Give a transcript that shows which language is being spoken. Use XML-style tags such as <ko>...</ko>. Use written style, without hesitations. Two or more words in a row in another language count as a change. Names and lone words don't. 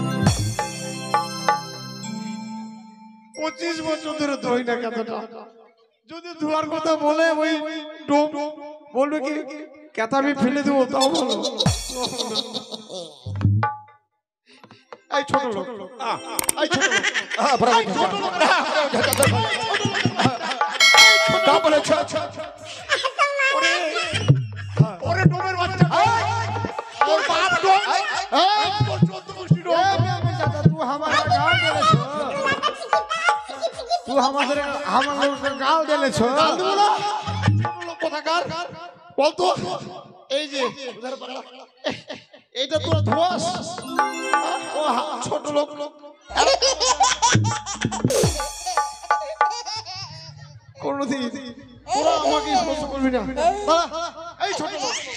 <bn>25 বছর ধরে ধোই না কাঁচাটা যদি ধোয়ার কথা বলে ওই ডোম বলবে কি কেতা আমি ফেলে দেবো তাও বলো এই ছোট লোক এই ছোট লোক</bn> <mai>का बोले छे</mai> <bn>ওরে ওরে ডোমের বাচ্চা তোর বাপ ডোম তোর 14 গোষ্ঠী ডোম</bn> <mai>तू हमारा गाल देले छो तू हमारे गाल देले छो गाल देबो ना</mai> <bn>ছোট লোক কথাকার বল তো এই যে এইটা তোর ধোয়াস ও ছোট লোক কোনদিন তোরা আমাকে স্পর্শ করবি না দাঁড়া এই ছোট লোক</bn>